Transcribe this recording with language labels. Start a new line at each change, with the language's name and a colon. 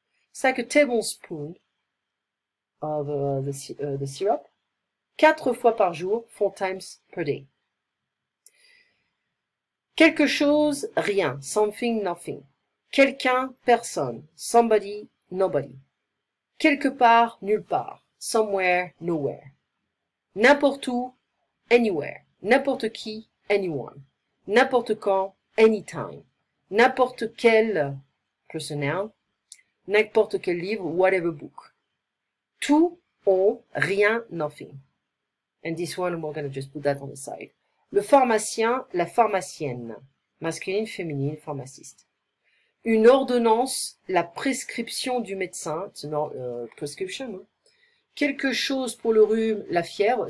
English: It's like a tablespoon of the syrup.
French: 4 fois par jour,
English: 4 times per day.
French: Quelque chose, rien. Something, nothing. Quelqu'un, personne.
English: Somebody, nobody.
French: Quelque part, nulle part.
English: Somewhere, nowhere. N'importe où, anywhere.
French: N'importe qui, anyone. N'importe quand, anytime. N'importe quel personnel. N'importe quel livre, whatever book.
English: Tout, all, rien, nothing. And this one, we're going to just put that on the side.
French: Le pharmacien, la pharmacienne. Masculine, féminine, pharmaciste. Une ordonnance, la prescription du médecin.
English: It's a prescription.
French: Hein? Quelque chose pour le rhume, la fièvre.